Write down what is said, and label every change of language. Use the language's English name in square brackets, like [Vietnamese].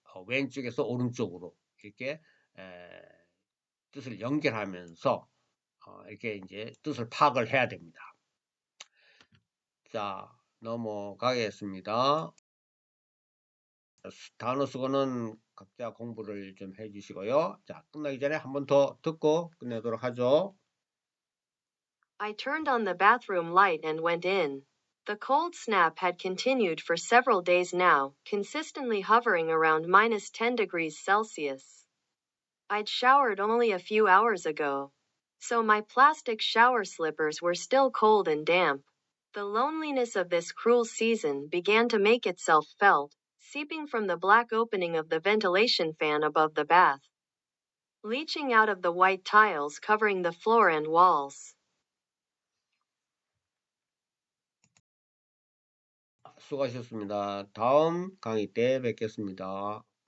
[Korean] 왼쪽에서 오른쪽으로 이렇게 뜻을 연결하면서 이렇게 이제 뜻을 파악을 해야 됩니다. 자, 넘어가겠습니다. 단어 수거는 각자 공부를 좀 해주시고요. 자, 끝나기 전에 한 번 더 듣고 끝내도록 하죠. [English] I turned on the bathroom light and went in. The cold snap had continued for several days now, consistently hovering around minus 10 degrees Celsius. I'd showered only a few hours ago, so my plastic shower slippers were still cold and damp. The loneliness of this cruel season began to make itself felt, seeping from the black opening of the ventilation fan above the bath, leaching out of the white tiles covering the floor and walls. [Korean] 수고하셨습니다. 다음 강의 때 뵙겠습니다.